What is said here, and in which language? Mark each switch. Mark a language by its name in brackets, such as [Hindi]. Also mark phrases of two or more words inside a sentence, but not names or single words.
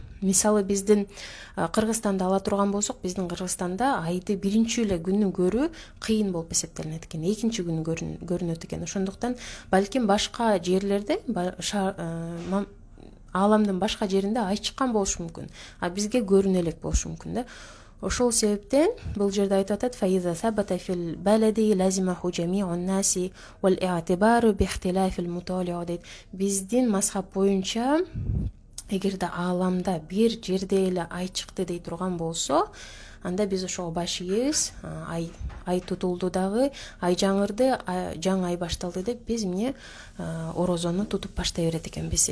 [Kyrgyz] Мисалы биздин Кыргызстанда ала турган болсок, биздин Кыргызстанда айды биринчи эле күнү көрүү кыйын болуп эсептелинет экен. Экинчи күнү көрүнөт экен. Ошондуктан балким башка жерлерде, ааламдын башка жеринде ай чыккан болушу мүмкүн. А бизге көрүнө элек болушу мүмкүн да. Ошол себептен бул жерде айтып атат: [Arabic] "فإذا ثبت في البلد لزمه جميع الناس والاعتبار باختلاف المطالع" дейт. [Kyrgyz] Биздин мазхаб боюнча эгерде ааламда бир жерде эле ай чыкты дей турган болсо, анда биз ошого баш ийебиз. Ай тутулду дагы, ай жаңырды, жаңы ай башталды деп биз эмне орозону тутуп баштай берет экенбиз.